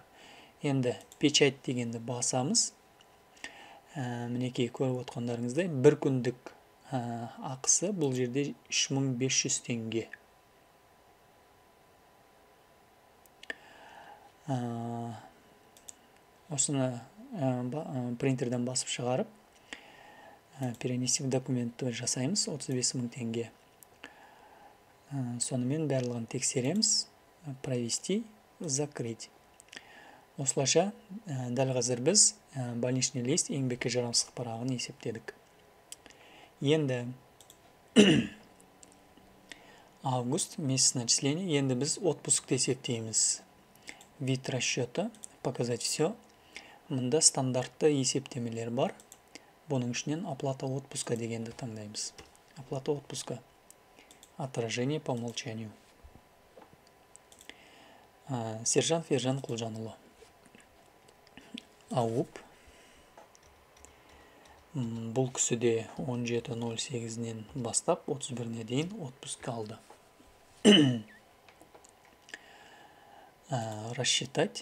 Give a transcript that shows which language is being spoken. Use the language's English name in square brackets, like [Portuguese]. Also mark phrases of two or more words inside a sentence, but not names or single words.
[Kazakh] Енді печать дегенді басамыз. Мінекей көріп отқандарыңыздай бір күндік ақысы бұл жерде 3500 теңге. Осыны принтерден басып шығарып [Russian] перенести в документті [Kazakh] жасаймыз 35 000 теңге. Сонымен барлығын тексереміз. [Russian] Провести, закрыть. [Kazakh] Осылайша дәл қазір біз [Russian] больничный лист [Kazakh] еңбекке жарамсыздық парағын есептедік. Енді [Russian] август месяц начисления. [Kazakh] Енді біз отпускты есептейміз. [Russian] Вид расчета, показать все. [Kazakh] Мұнда стандартты есептемелер бар. Бұның ішінен [Russian] оплата отпуска [Kazakh] дегенді таңдаймыз. [Russian] Оплата отпуска. Отражение по умолчанию. [Kazakh] Сержант Ержан Құлжанұлы. Ауып. Бұл кісіде 17.08-нен бастап 31-не дейін отпуск алды. [Russian] Рассчитать.